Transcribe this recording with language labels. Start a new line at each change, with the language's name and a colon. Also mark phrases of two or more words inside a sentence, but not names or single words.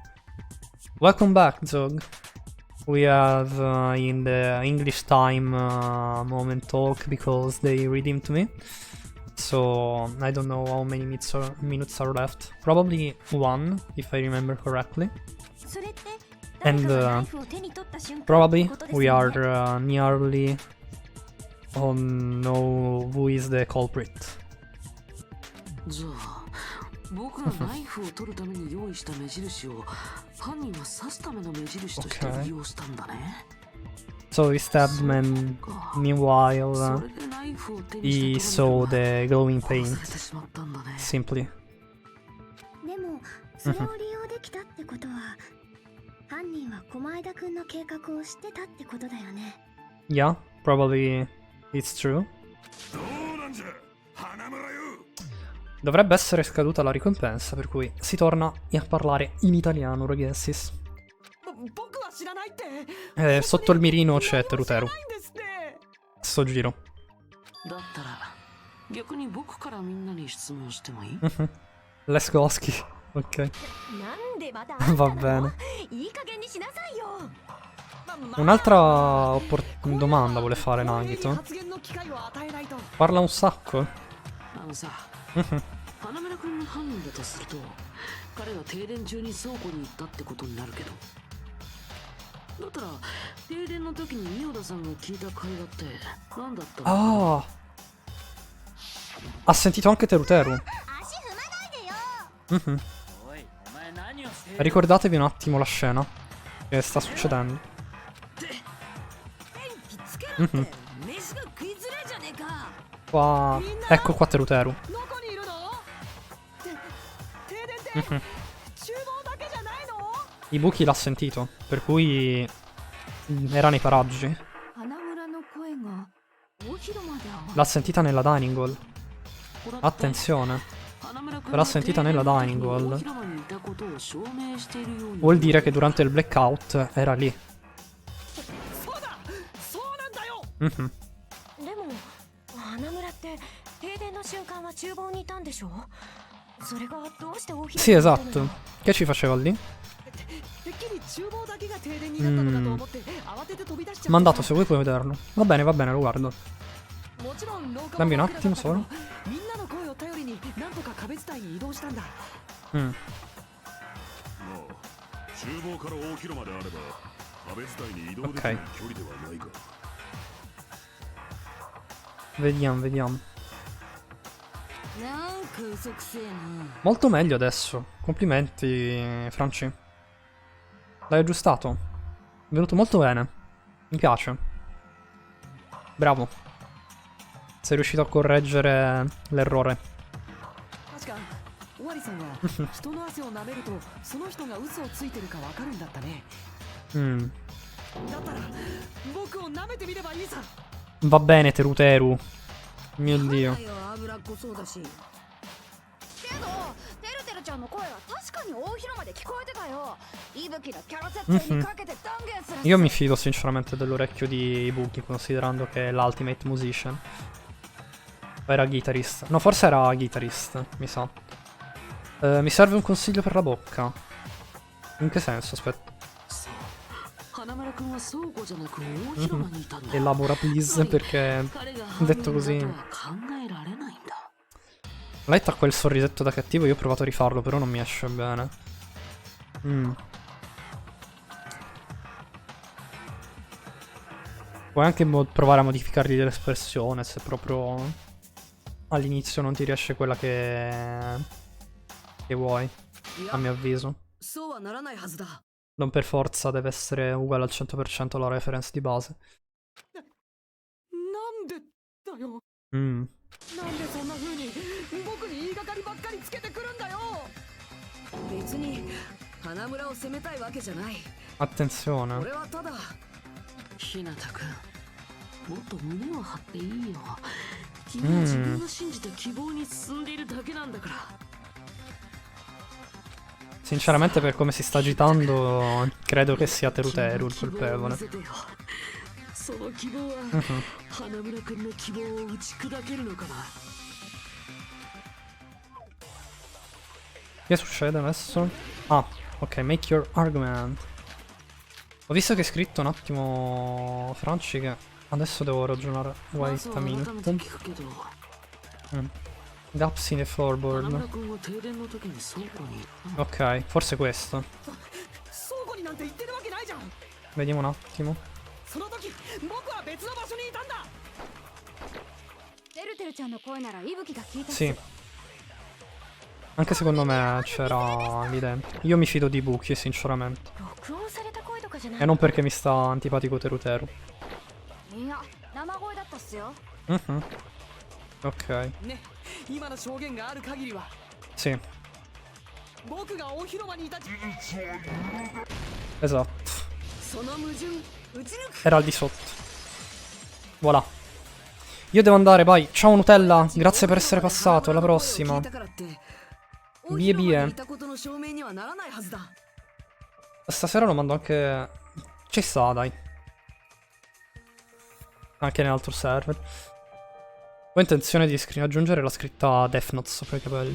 English: Welcome back, Zog. we have in the English time moment talk because they redeemed me. So I don't know how many minutes are left. Probably 1, if I remember correctly.
Japanese: それって
English: And
Japanese: 誰かがナイフを手に取った瞬間
English: probably
Japanese: ってことです
English: we
Japanese: よ
English: are
Japanese: ね
English: nearly on know who is the culprit.
Japanese: じゃあ僕がナイフを取るために用意した目印を犯人は刺すための目印として利用したんだね。
English: So he stabbed man. Meanwhile,
Japanese: それでナイフを手に
English: he
Japanese: したと
English: saw the glowing
Japanese: 殺
English: paint.
Japanese: されてしまったんだね。
English: Simply.
Japanese: でもそれを利用できたってことは犯人は駒枝くんの計画を知ってたってことだよね
English: Yeah, probably it's true.
Japanese: どうなんじゃ花村よ。
Italian: Dovrebbe essere scaduta la ricompensa, per cui si torna a parlare in italiano, ragazzi.
Japanese: 僕は知らないって
Italian: Sotto il mirino c'è Teruteru.
Japanese: ないんですって
Italian: Sto giro.
Japanese: だったら逆に僕からみんなに質問してもいい？
Italian: Leskoski. Ok.
Japanese: なんでまた
Italian: Va bene.
Japanese: いい加減にしなさいよ
Italian: Un'altra domanda vuole fare
Japanese: 公平に
Italian: Nagito.
Japanese: 発言の機会を与えないと
Italian: Parla un sacco.
Japanese: あのさ花村君の犯人だとすると彼は停電中に倉庫に行ったってことになるけどだったら停電の時にミオダさんが聞いた会話って何だったの？ Ah.
Italian: Ha sentito anche Teruteru.
Japanese: 足踏まないでよ Mhm.
Italian: Ricordatevi un attimo la scena che sta succedendo.
Japanese: 電気つけろって Mhm. 飯が食いづらいじゃねえか
Italian: Qua. Ecco qua Teruteru.
Japanese: どこにいるの？停電って厨房だけじゃないの？
Italian: Ibuki l'ha sentito, per cui era nei paraggi.
Japanese: 花村の声が大広間で
Italian: L'ha sentita nella
English: dining hall.
Italian: Attenzione. L'ha sentita nella
English: dining hall.
Italian: Vuol dire che durante il blackout era lì.
Japanese: そうだそうなんだよ Mhm. でも花村って停電の瞬間は厨房にいたんでしょそれがどうして大広
Italian: Sì,
Japanese: 間にいたの
Italian: esatto. Che ci faceva lì?
Japanese: てっきり厨房だけが停電になったのかと思って慌てて飛び出しちゃった
Italian: Mandato, se vuoi puoi vederlo. Va bene, lo guardo.
Japanese: もちろん廊下
Italian: Dammi un
Japanese: は
Italian: attimo
Japanese: 真っ暗だ
Italian: solo.
Japanese: ったけどみんなの声を頼りになんとか壁伝いに移動したんだ Mm. まあ厨房から大広間であれば壁伝いに移動できない距離ではないが。
Italian: Vediamo.
Japanese: なんか嘘くせえな
Italian: Molto meglio adesso. Complimenti, Franci. L'hai aggiustato. È venuto molto bene. Mi piace. Bravo. Sei riuscito a correggere l'errore.
Japanese: 確か尾張さんは人の汗を舐めるとその人が嘘をついてるかわかるんだったね Mm. だったら僕を舐めてみればいいさ
Italian: Va bene, Teruteru. Mio dio.
Japanese: 脂っこそうだしけどてるてるちゃんの声は確かに大広間で聞こえてたよ伊吹のキャラ設定にかけて断言する
Italian: Io mi fido sinceramente dell'orecchio di Ibuki, considerando che è l'
English: ultimate musician.
Italian: O era guitarist? No, forse era guitarist, mi sa. Mi serve un consiglio per la bocca. In che senso? Aspetta.
Japanese: 花村君は倉庫じゃなく大広間にいたんだ
Italian: Elabora please, perché
Japanese: 彼が犯人
Italian: detto
Japanese: だ
Italian: così.
Japanese: とは考えられないんだ
Italian: Light ha quel sorrisetto da cattivo, io ho provato a rifarlo, però non mi esce bene. Mm. Puoi anche provare a modificargli dell'espressione se proprio all'inizio non ti riesce quella che vuoi, a mio avviso.
Japanese: そうはならないはずだ
Italian: Non per forza deve essere uguale al 100% alla reference di base.
Japanese: なんでだよ Mm. なんでそんな風に僕に言いがかりばっかりつけてくるんだよ別に花村を責めたいわけじゃない
Italian: Attenzione.
Japanese: 俺はただ日向君もっと胸を張っていいよ君は自分が信じた希望に進んでいるだけなんだから
Italian: Sinceramente per come si sta agitando credo che sia Teruteru il colpevole.
Japanese: その希望は花村君の希望を打ち砕けるのかな
Italian: Che succede adesso?
English: Ah, ok, make your argument.
Italian: Ho visto che hai scritto un attimo, Franci, che adesso devo ragionare.
Japanese: まず
English: Wait
Japanese: は
English: a
Japanese: 改め
English: minute.
Japanese: て聞くけど
English: Gaps in the
Japanese: 花
English: floorboard.
Japanese: 村君は停電の時に倉庫にいたの
Italian: Ok, forse questo.
Japanese: 倉庫になんて行ってるわけないじゃん。
Italian: Vediamo un attimo.
Japanese: その時僕は別の場所にいたんだ。てるてるちゃんの声なら息吹が聞いた
Italian: Sì. Anche secondo me c'era lì dentro. Io mi fido di Buki, sinceramente.
Japanese: 録音された声とかじゃない
Italian: E non perché mi sta antipatico Teruteru.
Japanese: いや生声だったっすよ
Italian: Mhm. Ok,
Japanese: ね、今の証言がある限りは
Italian: sì,
Japanese: 僕が大広間にいた。
Italian: esatto.
Japanese: その矛盾打ち抜く。
Italian: Era al di sotto. Voilà. Io devo andare, vai. Ciao Nutella, grazie per essere passato. Alla prossima.
Japanese: 聞いたからって
Italian: Vie
Japanese: 大広間
Italian: vie.
Japanese: にいたことの証明にはならないはずだ。
Italian: Stasera lo mando anche... Ci sta, dai. Anche nell'altro server. Ho intenzione di aggiungere la scritta Death Note sopra i capelli.